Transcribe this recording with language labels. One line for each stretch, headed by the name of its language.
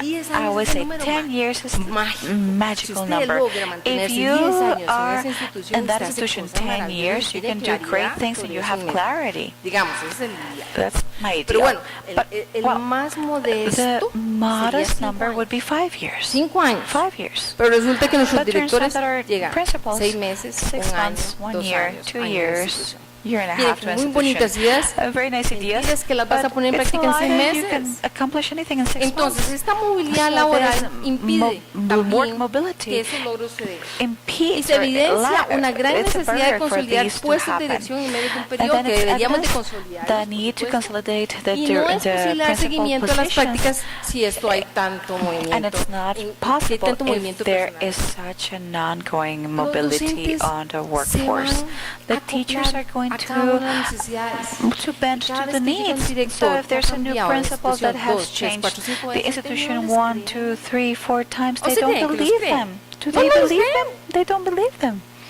English: I always say 10 years is a magical number. If you are in that institution 10 years, you can do great things and you have clarity. That's my ideal.
Spanish: Pero bueno, el más modesto,
English: the modest number would be 5 years.
Spanish: 5 años.
English: 5 years.
Spanish: Pero resulta que nuestros directores llegan llegan 6 meses,
English: 6 months, 1 year, 2 years. Year and a half to
Spanish: muy bonitas ideas,
English: very nice ideas,
Spanish: ideas que las vas a poner en práctica en 6 meses.
English: You can accomplish anything in 6 months.
Spanish: Entonces, esta movilidad laboral impide también que esos logros se den. Y se evidencia una gran necesidad de consolidar puestos de dirección en medio de un periodo que deberíamos de consolidar. Y no es posible dar seguimiento a las prácticas si esto hay tanto movimiento.
English: And it's not possible if there is such an ongoing mobility on the workforce. The teachers are going to bend to the needs. So if there's a new principal that has changed the institution 1, 2, 3, 4 times, they don't believe them. Do they believe them? They don't believe them.